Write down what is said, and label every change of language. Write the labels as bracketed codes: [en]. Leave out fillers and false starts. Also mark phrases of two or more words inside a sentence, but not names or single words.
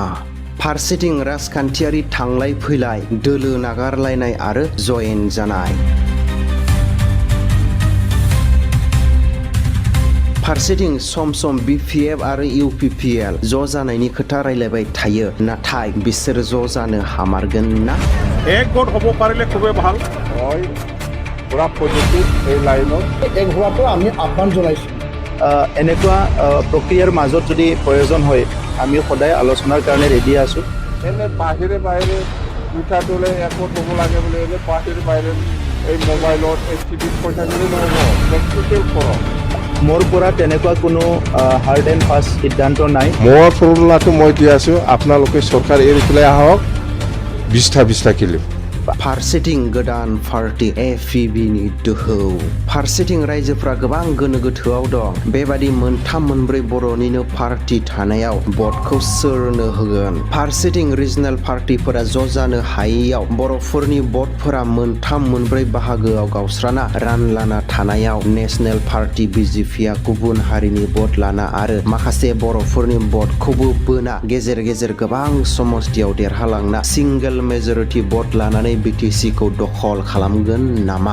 [brx] फारसेथिं राजखान्थियारि थांलाय फैलाय, दोलो नागारलायनाय आरो जयेन जानाय। फारसेथिं सम सम BPF आरो UPPL ज' जानायनि खोथा रायलायबाय थायो, नाथाय बिसोर ज' जानो हामारगोन ना? [as] এক গোট হ'ব পাৰিলে খুবৈ ভাল। হয় পুরা পজিটিভ এই লাইনত এক হোৱাটো আমি আহ্বান জনাইছো। এনেকুৱা প্ৰক্ৰিয়াৰ মাজত যদি প্ৰয়োজন হয় আমি সদায় আলোচনাৰ কাৰণে ৰেডি আছো। এনে বাহিৰে বাহিৰে উঠা তোলে একত হ'ব লাগে বুলি এনে বাহিৰে বাহিৰে এই মোবাইলত টিভিত পইচা দিলে নহ'ব, প্ৰেক্টিকেল কৰক। মোৰ পৰা তেনেকুৱা কোনো [en] hard and fast [as] সিদ্ধান্ত নাই। মোৰ ফৰ্মুলাটো মই দি আছো, আপোনালোকে চৰকাৰ এৰি পেলাই আহক, 20টা কিলো। [brx] फारसेथिं गोदान पार्टी APBनि दोहौ। फारसेथिं रायजोफ्रा गोबां गोनो गोथोआव दं। बेबादि मोनथाम मोनब्रै बर'निनो पार्टी थानायाव भटखौ सोरनो होगोन? फारसेथिं रिजनेल पार्टीफोरा ज' जानो हायैयाव बर'फोरनि भटफोरा मोनथाम मोनब्रै बाहागोआव गावस्राना रानलाना थानायाव [en] national party [brx] BJPआ गुबुन हारिनि भट लाना आरो माखासे बर'फोरनि भटखौबो बोना गेजेर गेजेर गोबां समस्थियाव देरहालांना [en] single majority [brx] भट लानानै BTC खौ दखल खालामगोन नामा?